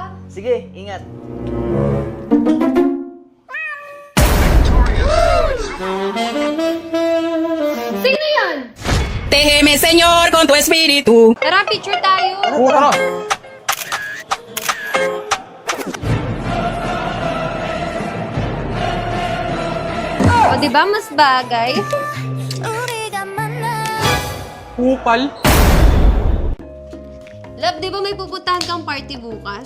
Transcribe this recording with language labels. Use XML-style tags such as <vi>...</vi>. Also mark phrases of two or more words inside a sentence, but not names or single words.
<tl>Sige, ingat. Sino yan?</tl> <es>Déjeme, Señor, con tu espíritu.</es> <tl>Tara, picture tayo. Tara. O, di ba mas bagay? Kupal. Love, di ba may pupuntahan kang party bukas?</tl>